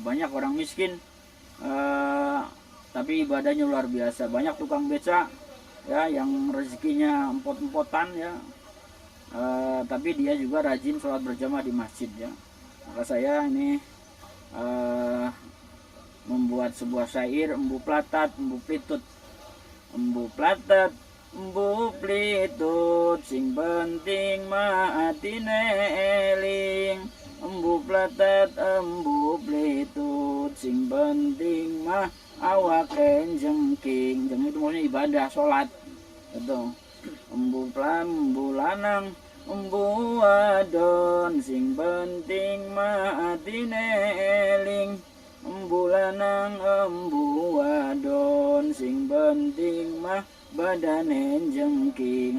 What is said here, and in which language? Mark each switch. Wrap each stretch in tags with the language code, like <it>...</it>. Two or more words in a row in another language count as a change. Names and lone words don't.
<id>Banyak orang miskin tapi ibadahnya luar biasa. Banyak tukang beca ya yang rezekinya empot-empotan ya, tapi dia juga rajin sholat berjamaah di masjid ya. Maka saya ini membuat sebuah syair</id> <jv>embu platat embu plitut. Embu platat embu plitut sing penting maatine eling. Embu platat embu plitut sing penting mah awake jengking.</jv> <id>Jengking itu maksudnya ibadah, sholat itu.</id> <jv>Embu lanang embu wadon sing penting maatine eling. Embu lanang embu wadon sing penting mah badane jengking.</jv>